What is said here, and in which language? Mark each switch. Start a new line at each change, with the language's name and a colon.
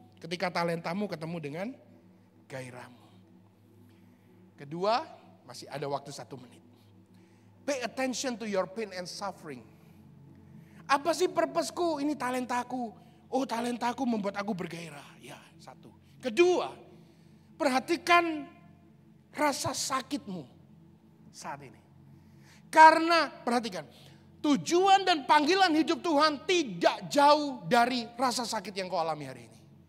Indonesian: Ketika talentamu ketemu dengan gairahmu. Kedua, masih ada waktu 1 menit.
English: Pay attention to your pain and suffering.
Indonesian: Apa sih purposeku? Ini talentaku. Talentaku membuat aku bergairah. Ya, 1. Kedua, perhatikan rasa sakitmu saat ini. Karena perhatikan, Tujuan dan panggilan hidup Tuhan tidak jauh dari rasa sakit yang kau alami hari ini.